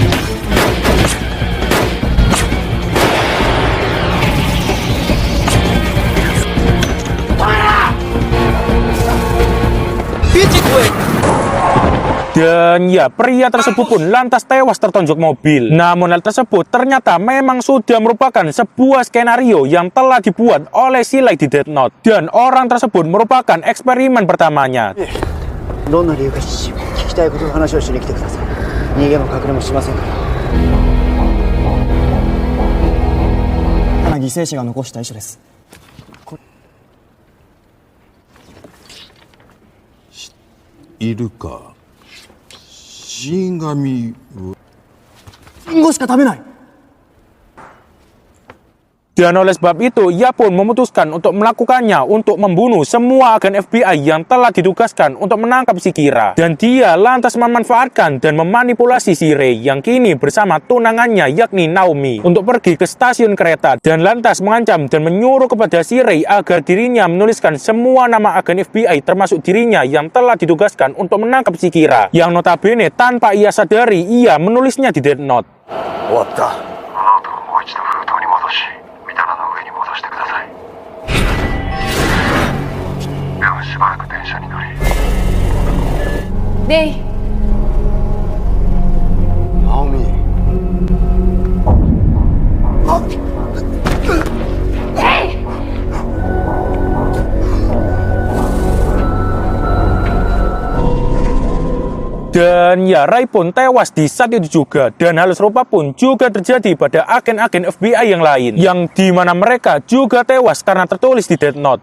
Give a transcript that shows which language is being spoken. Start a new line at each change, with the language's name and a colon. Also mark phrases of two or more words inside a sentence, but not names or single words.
Indonesian: Dan ya, pria tersebut pun lantas tewas tertonjok mobil. Namun hal tersebut ternyata memang sudah merupakan sebuah skenario yang telah dibuat oleh si Light di Death Note. Dan orang tersebut merupakan eksperimen pertamanya.
Japanese: どんな理由か聞きたいことの話をしに来てください。逃げも隠れもしませんから。犠牲者が残した遺書です。いるか。死神をリンゴしか食べない。
Indonesian: Dan oleh sebab itu, ia pun memutuskan untuk melakukannya untuk membunuh semua agen FBI yang telah ditugaskan untuk menangkap si Kira. Dan dia lantas memanfaatkan dan memanipulasi si Rei yang kini bersama tunangannya yakni Naomi untuk pergi ke stasiun kereta dan lantas mengancam dan menyuruh kepada si Rei agar dirinya menuliskan semua nama agen FBI termasuk dirinya yang telah ditugaskan untuk menangkap si Kira. Yang notabene tanpa ia sadari, ia menulisnya di Death Note.
Japanese: 終わった。ノートをもう一度封筒に戻し、み棚の上に戻してください。ではしばらく電車に乗り。レイ。ナオミ。レイ。
Indonesian: Dan ya, Ray pun tewas di saat itu juga. Dan hal serupa pun juga terjadi pada agen-agen FBI yang lain, yang dimana mereka juga tewas karena tertulis di Death Note.